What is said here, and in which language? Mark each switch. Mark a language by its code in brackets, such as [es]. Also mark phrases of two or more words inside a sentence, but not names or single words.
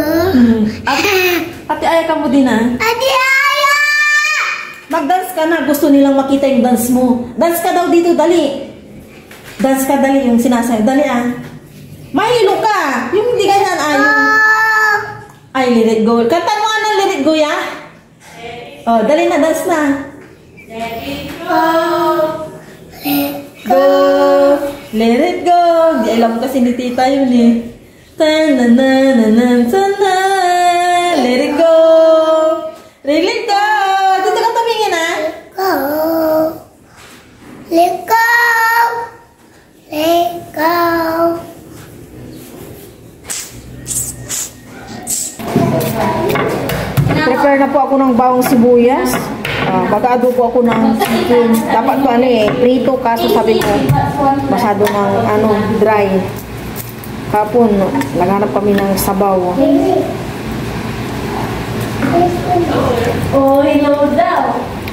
[tl] Ate Aya ka mo din Ate Aya! Mag-dance ka na. Gusto nilang makita yung dance mo. Dance ka daw dito, dali. Dance ka, dali yung sinasayo. Dali Mahilo ka. Yung hindi ganyan ay, [en] let it go. [tl] Kanta mo ng [en] let it go, [tl] Oh, dali na, dance na. [en] Go. Let it go. [tl] Di alam kasi ni tita yun Ta-na-na-na-na-na-na. [en] Let it go. Let it go. [tl] Dito ka tumingin [en] Go. Let go. Let go. [tl] Prepare na po ako ng bawang sibuyas. Mag-aado po ako ng chicken. Dapat ko prito kaso sabi ko masyado ng dry. Kapon, naghanap kami ng sabaw. Oh, hello daw.